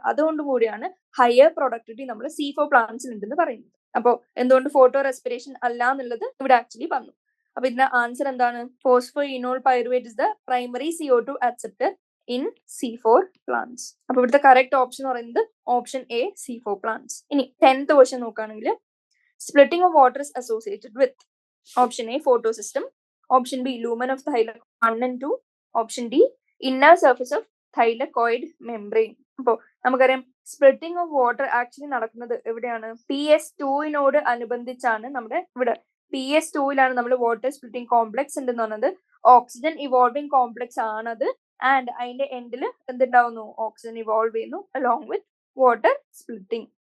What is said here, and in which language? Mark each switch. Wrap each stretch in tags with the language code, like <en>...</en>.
<ml>അതുകൊണ്ട് കൂടിയാണ് higher productivity നമ്മൾ C4 പ്ലാന്റ്സിൽ ഉണ്ടെന്ന് പറയുന്നത്. അപ്പോൾ എന്തുകൊണ്ട് ഫോട്ടോ റെസ്പിറേഷൻ അല്ല എന്നുള്ളത് ഇവിടെ ആക്ച്വലി പറഞ്ഞു. അപ്പൊ ഇതിന്റെ ആൻസർ എന്താണ്?</ml> <en>Phosphoenolpyruvate is the primary CO2 acceptor in C4 plants.</en> <ml>അപ്പൊ ഇവിടുത്തെ കറക്റ്റ് ഓപ്ഷൻ എന്ന് പറയുന്നത് ഓപ്ഷൻ A, C4 പ്ലാന്റ്സ്. ഇനി 10th ക്വസ്റ്റ്യൻ നോക്കുകയാണെങ്കിൽ</ml> <en>splitting of water is associated with option A, photosystem, option B, lumen of thylakoid 1 and 2, option D, inner surface of thylakoid membrane.</en> <ml>അപ്പോൾ നമുക്കറിയാം splitting of water actually നടക്കുന്നത് എവിടെയാണ്? PS2 അനുബന്ധിച്ചാണ് നമ്മുടെ ഇവിടെ PS2 നമ്മൾ water splitting complex ഉണ്ടെന്ന് പറഞ്ഞത് oxygen evolving complex ആണത്. ആൻഡ് അതിന്റെ എൻഡിൽ എന്തുണ്ടാവുന്നു? ഓക്സിജൻ ഇവോൾവ് ചെയ്യുന്നു അലോങ് വിത്ത് വാട്ടർ സ്പ്ലിറ്റിംഗ്.</ml>